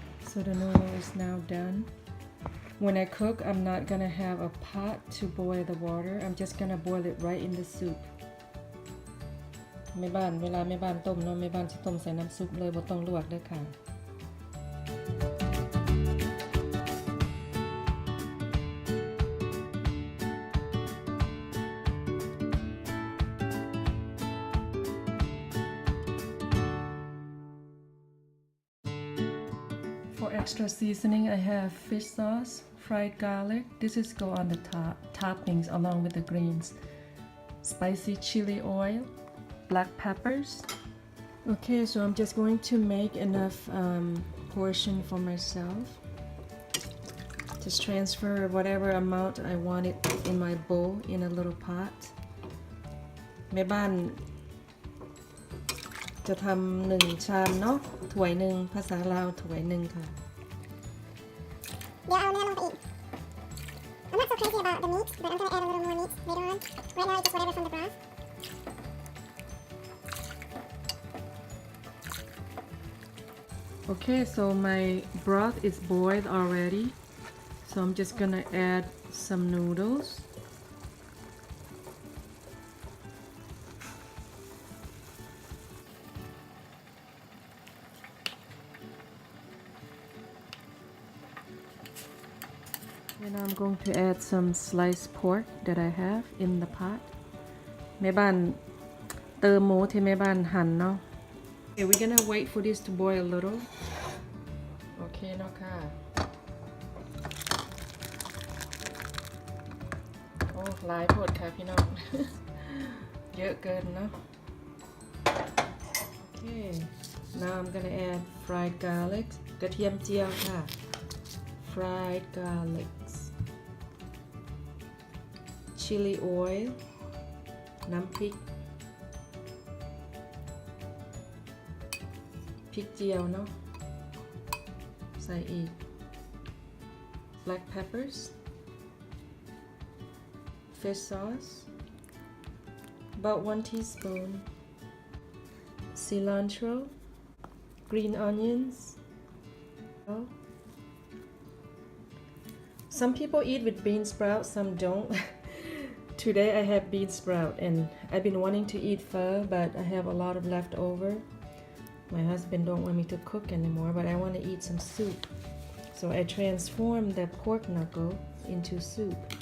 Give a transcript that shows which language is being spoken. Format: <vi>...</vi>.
<en>So the noodle is now done. When I cook, I'm not gonna have a pot to boil the water. I'm just gonna boil it right in the soup.</en> <th>แม่บ้านเวลาแม่บ้านต้มเนาะแม่บ้านสิต้มใส่น้ำซุปเลยบ่ต้องลวกเด้อค่ะ</th> <en>For extra seasoning, I have fish sauce, fried garlic. This is go on the top toppings along with the greens. Spicy chili oil, black peppers. Okay, so I'm just going to make enough portion for myself. Just transfer whatever amount I want it in my bowl in a little pot.</en> <th>แม่บ้านจะทำ1 ชามเนาะถ้วย1ภาษาลาวถ้วย1ค่ะ เดี๋ยวเอาเนื้อลงไปอีก</th> <en>I'm not so crazy about the meat, but I'm gonna add a little more meat later on. Right now, it's just whatever from the broth. Okay, so my broth is boiled already. So I'm just gonna add some noodles. And I'm going to add some sliced pork that I have in the pot.</en> <th>แม่บ้านเติมหมูที่แม่บ้านหั่นเนาะ</th> <en>Okay, we're gonna wait for this to boil a little. Okay</en> <th>เนาะค่ะ โอ้หลายโพดค่ะพี่น้อง เยอะเกินเนาะ</th> <en>Okay, now I'm gonna add fried garlic</en> <th>กระเทียมเจียวค่ะ</th> <en>fried garlics, chili oil,</en> <th>น้ำพริก พริกเจียวเนาะใส่อีก</th> <en>black peppers, fish sauce, about 1 teaspoon, cilantro, green onions. Some people eat with bean sprout, some don't. Today I have bean sprout and I've been wanting to eat pho, but I have a lot of leftover. My husband don't want me to cook anymore, but I want to eat some soup. So I transformed the pork knuckle into soup.</en>